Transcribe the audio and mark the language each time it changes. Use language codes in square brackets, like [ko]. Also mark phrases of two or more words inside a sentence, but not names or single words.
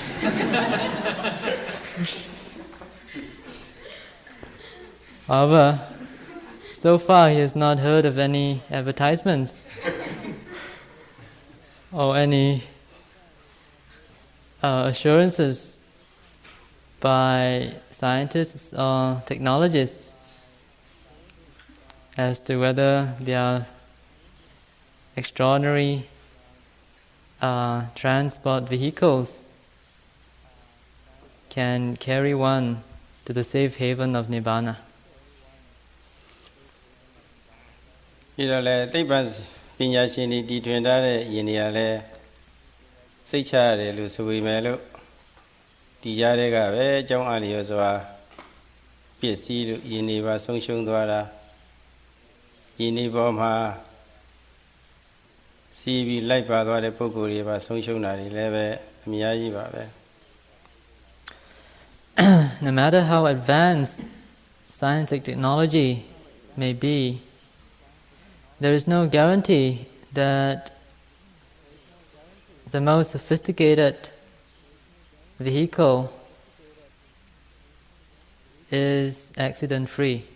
[en] However, so far he has not heard of any advertisements or any assurances by scientists or technologists as to whether they are extraordinary transport vehicles can carry one to the safe haven of Nibbana. [my] ပြီးတော့လေသိပ္ပံပညာရှင်တွေတည်ထွင်ထားတဲ့ယင်တွေကလည်းစိတ်ချရတယ်လို့ဆိုပေမဲ့လို့ဒီကြားတွေကပဲအကြောင်းအလျော်စွာပစ္စည်းလို့ယင်တွေပါဆုံးရှုံးသွားတာယင်တွေပေါ်မှာစီးပြီးလိုက်ပါသွားတဲ့ပုဂ္ဂိုလ်တွေပါဆုံးရှုံးတာတွေလည်းပဲအများကြီးပါပဲ [en] No matter how advanced scientific technology may be, there is no guarantee that the most sophisticated vehicle is accident-free.